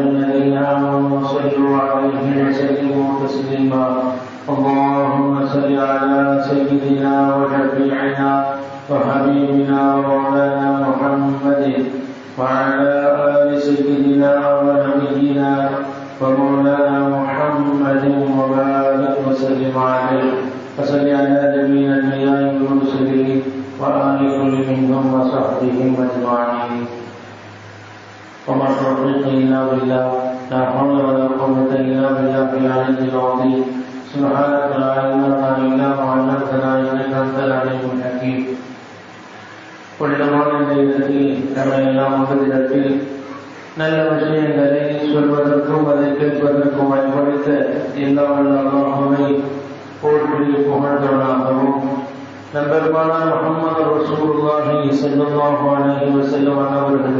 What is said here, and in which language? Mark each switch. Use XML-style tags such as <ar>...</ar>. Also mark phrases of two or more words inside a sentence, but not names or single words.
<ar>الذين آمنوا صلوا عليه وسلموا تسليما اللهم صل على سيدنا وشفيعنا وحبيبنا ومولانا محمد وعلى آل سيدنا ونبينا ومولانا محمد وبارك وسلم عليه وصل على جميع الأنبياء والمرسلين وآل كل منهم وصحبهم أجمعين وما توفيقي إلا بالله لا حول ولا قوة إلا بالله العلي العظيم سبحانك لا علم لنا إلا ما علمتنا إنك أنت العليم الحكيم</ar> <ta>புனிதமான இந்த இடத்தில் நம்மை எல்லாம் முதலிடத்தில் நல்ல விஷயங்களை சொல்வதற்கும் அதை கேட்பதற்கும் பயன்படுத்த எல்லாம் அல்லாஹ்வை போற்றி புகழ்ந்தவனாகவும் நம்பெருமான முஹம்மது</ta> <ar>رسول الله صلى الله عليه وسلم</ar> <ta>அவர்கள்</ta>